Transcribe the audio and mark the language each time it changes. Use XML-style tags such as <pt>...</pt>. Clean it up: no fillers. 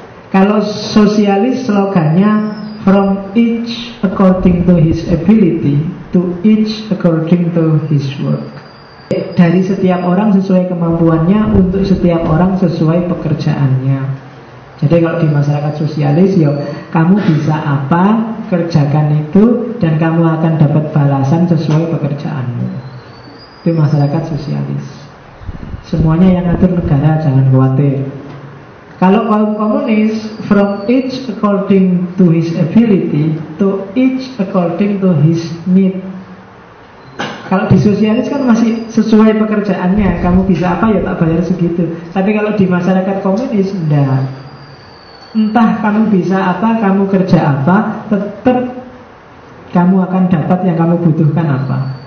<id>Kalau sosialis slogannya</id> <en>from each according to his ability to each according to his work.</en> <id>Dari setiap orang sesuai kemampuannya, untuk setiap orang sesuai pekerjaannya. Jadi kalau di masyarakat sosialis, ya kamu bisa apa, kerjakan itu, dan kamu akan dapat balasan sesuai pekerjaanmu. Itu masyarakat sosialis. Semuanya yang ngatur negara, jangan khawatir. Kalau kaum komunis,</id> <en>from each according to his ability to each according to his need.</en> <id>Kalau di sosialis kan masih sesuai pekerjaannya, kamu bisa apa ya tak bayar segitu. Tapi kalau di masyarakat komunis, enggak. Entah kamu bisa apa, kamu kerja apa, tetap kamu akan dapat yang kamu butuhkan apa.</id>